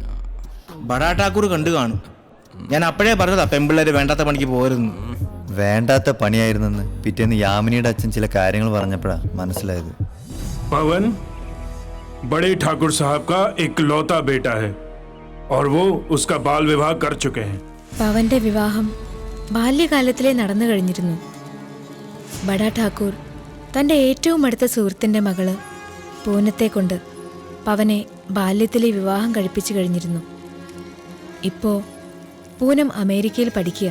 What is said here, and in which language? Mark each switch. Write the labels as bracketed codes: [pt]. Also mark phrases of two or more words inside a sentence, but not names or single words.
[ml] ബഡാ ഠാക്കൂർ കണ്ടു കാണും. ഞാൻ അപ്പോഴേ പറഞ്ഞതാ പെമ്പിള്ളേര് വേണ്ടാത്ത പണിക്ക് പോരുന്നു. വേണ്ടാത്ത പണിയായിരുന്നെന്ന് പിറ്റേന്ന് യാമിനിയുടെ അച്ഛൻ ചില കാര്യങ്ങൾ പറഞ്ഞപ്പോഴാ മനസ്സിലായത്. [hi] पवन बड़े ठाकुर साहब का इकलौता बेटा है और वो उसका बाल विवाह कर चुके हैं. [ml] പവന്റെ വിവാഹം ബാല്യകാലത്തിലേ നടന്നു കഴിഞ്ഞിരുന്നു. ബഡാ ഠാക്കൂർ തന്റെ ഏറ്റവും അടുത്ത സുഹൃത്തിന്റെ മകള് പൂനത്തെ കൊണ്ട് പവനെ ബാല്യത്തിലെ വിവാഹം കഴിപ്പിച്ചു കഴിഞ്ഞിരുന്നു. ഇപ്പോ പൂനം അമേരിക്കയിൽ പഠിക്കുക.